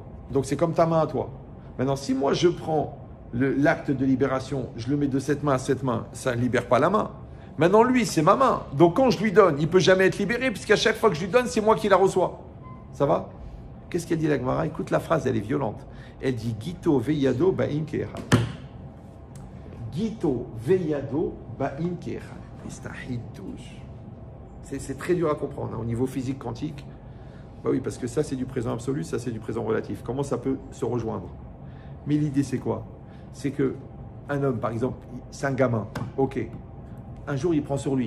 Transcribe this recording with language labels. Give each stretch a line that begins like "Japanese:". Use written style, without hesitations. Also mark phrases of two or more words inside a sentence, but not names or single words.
French: Donc c'est comme ta main à toi. Maintenant, si moi je prends l'acte de libération, je le mets de cette main à cette main, ça ne libère pas la main. Maintenant, lui, c'est ma main. Donc quand je lui donne, il ne peut jamais être libéré, puisqu'à chaque fois que je lui donne, c'est moi qui la reçois. Ça va? Qu'est-ce qu'elle dit la Gemara? Écoute la phrase, elle est violente. Elle dit
Hebrew: גיטו וידו באין כאחד. גיטו וידו באין כאחד.
French: C'est très dur à comprendre hein, au niveau physique quantique. Bah oui, parce que ça c'est du présent absolu, ça c'est du présent relatif. Comment ça peut se rejoindre? Mais l'idée c'est quoi? C'est que un homme, par exemple, c'est un gamin. Ok. Un jour il prend sur lui.